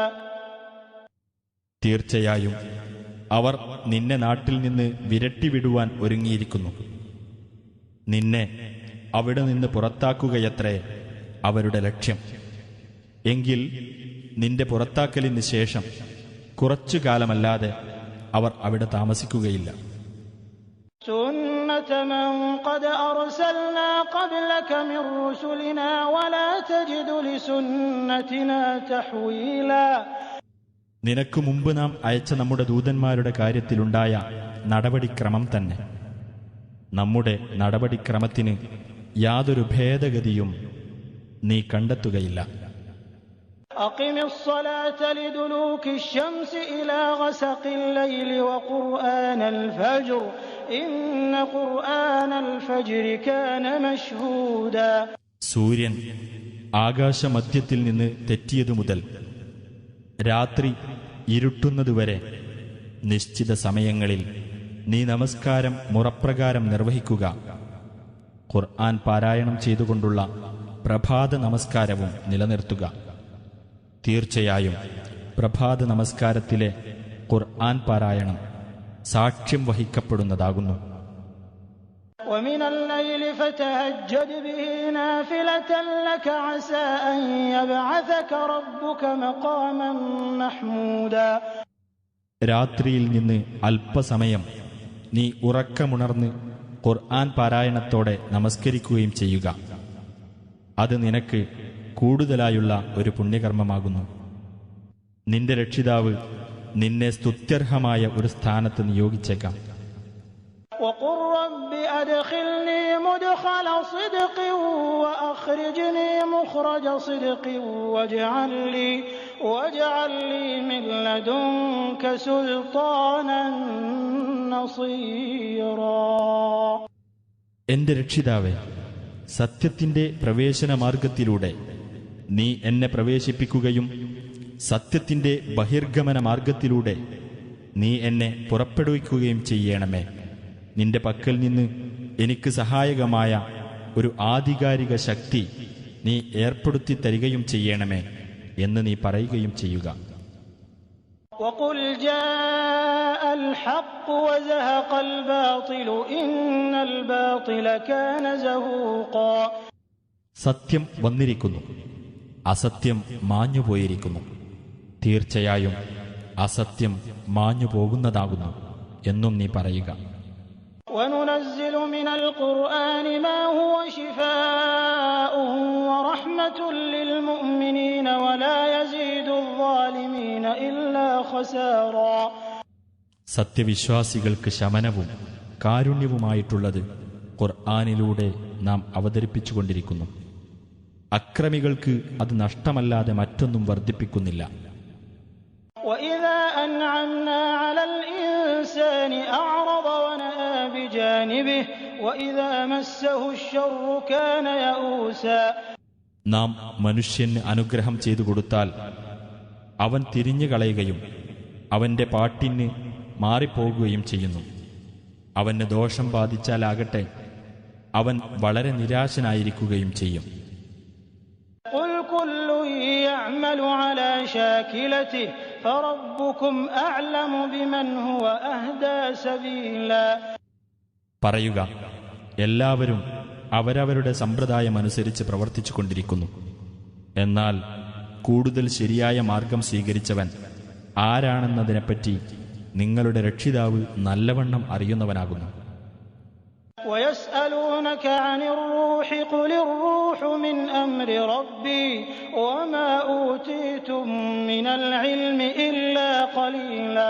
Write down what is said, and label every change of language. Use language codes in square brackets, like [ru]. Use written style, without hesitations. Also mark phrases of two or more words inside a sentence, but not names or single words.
[ml] തീർച്ചയായും അവർ നിന്നെ നാട്ടിൽ നിന്ന് വിരട്ടിവിടുവാൻ ഒരുങ്ങിയിരിക്കുന്നു. നിന്നെ അവിടെ നിന്ന് പുറത്താക്കുകയത്രേ അവരുടെ ലക്ഷ്യം. എങ്കിൽ നിന്റെ പുറത്താക്കലിന് ശേഷം കുറച്ചു കാലമല്ലാതെ അവർ അവിടെ താമസിക്കുകയില്ല. [ar] سنة من قد أرسلنا قبلك من رسلنا ولا تجد لسنتنا تحويلا. [ml] നിനക്ക് മുമ്പ് നാം അയച്ച നമ്മുടെ ദൂതന്മാരുടെ കാര്യത്തിലുണ്ടായ നടപടിക്രമം തന്നെ. നമ്മുടെ നടപടിക്രമത്തിന് യാതൊരു ഭേദഗതിയും നീ കണ്ടെത്തുകയില്ല. [ar] أقم الصلاة لدلوك الشمس إلى غسق الليل وقرآن الفجر إن قرآن الفجر كان مشهودا. [ml] സൂര്യൻ ആകാശമധ്യത്തിൽ നിന്ന് തെറ്റിയതു മുതൽ രാത്രി ഇരുട്ടുന്നതുവരെ നിശ്ചിത സമയങ്ങളിൽ നീ നമസ്കാരം മുറപ്രകാരം നിർവഹിക്കുക. ഖുർആൻ പാരായണം ചെയ്തുകൊണ്ടുള്ള പ്രഭാത നമസ്കാരവും നിലനിർത്തുക. തീർച്ചയായും പ്രഭാത നമസ്കാരത്തിലെ ഖുർആൻ പാരായണം സാക്ഷ്യം വഹിക്കപ്പെടുന്നതാകുന്നു. [ar] ومن الليل فتهجد به نافلة لك عسى أن يبعثك ربك مقاما محمودا. [ml] രാത്രിയിൽ നിന്ന് അല്പസമയം നീ ഉറക്കമുണർന്ന് ഖുർആൻ പാരായണത്തോടെ നമസ്കരിക്കുകയും ചെയ്യുക. അത് നിനക്ക് കൂടുതലായുള്ള ഒരു പുണ്യകർമ്മമാകുന്നു. നിന്റെ രക്ഷിതാവ് നിന്നെ സ്തുത്യർഹമായ ഒരു സ്ഥാനത്ത് നിയോഗിച്ചേക്കാം. [ar] وقل رب أدخلني مدخل صدق وأخرجني مخرج صدق واجعل لي من لدنك سلطانا نصيرا. [ml] എന്റെ രക്ഷിതാവേ, സത്യത്തിന്റെ പ്രവേശന മാർഗത്തിലൂടെ നീ എന്നെ പ്രവേശിപ്പിക്കുകയും സത്യത്തിന്റെ ബഹിർഗമന മാർഗത്തിലൂടെ നീ എന്നെ പുറപ്പെടുവിക്കുകയും ചെയ്യണമേ. നിന്റെ പക്കൽ നിന്ന് എനിക്ക് സഹായകമായ ഒരു ആധികാരിക ശക്തി നീ ഏർപ്പെടുത്തി തരികയും ചെയ്യണമേ എന്ന് നീ പറയുകയും ചെയ്യുക. [ar] وقل جاء الحق وزهق الباطل إن الباطل كان زهوقا. [ml] സത്യം വന്നിരിക്കുന്നു, അസത്യം മാഞ്ഞുപോയിരിക്കുന്നു. തീർച്ചയായും അസത്യം മാഞ്ഞുപോകുന്നതാകുന്നു എന്നും നീ പറയുക. [ar] وننزل من القرآن ما هو شفاء ورحمة للمؤمنين ولا يزيد الظالمين إلا خسارا. [ml] സത്യവിശ്വാസികൾക്ക് ശമനവും കാരുണ്യവുമായിട്ടുള്ളത് ഖുർആനിലൂടെ നാം അവതരിപ്പിച്ചുകൊണ്ടിരിക്കുന്നു. അക്രമികൾക്ക് അത് നഷ്ടമല്ലാതെ മറ്റൊന്നും വർദ്ധിപ്പിക്കുന്നില്ല. [ar] وإذا أنعمنا على الإنسان أعرض ونأى بجانبه وإذا مسه الشر كان يئوسا. [ml] നാം മനുഷ്യന് അനുഗ്രഹം ചെയ്തു കൊടുത്താൽ അവൻ തിരിഞ്ഞു കളയുകയും അവന്റെ പാട്ടിന് മാറിപ്പോകുകയും ചെയ്യുന്നു. അവന് ദോഷം ബാധിച്ചാലാകട്ടെ അവൻ വളരെ നിരാശനായിരിക്കുകയും ചെയ്യും. [ar] قل كل يعمل على شاكلته فربكم أعلم بمن هو أهدى سبيلا. [ml] പറയുക, എല്ലാവരും അവരവരുടെ സമ്പ്രദായമനുസരിച്ച് പ്രവർത്തിച്ചു കൊണ്ടിരിക്കുന്നു. എന്നാൽ കൂടുതൽ ശരിയായ മാർഗം സ്വീകരിച്ചവൻ ആരാണെന്നതിനെപ്പറ്റി നിങ്ങളുടെ രക്ഷിതാവ് നല്ലവണ്ണം അറിയുന്നവനാകുന്നു. [ar] ويسألونك عن الروح قل الروح من أمر ربي وما أوتيتم من العلم إلا قليلا.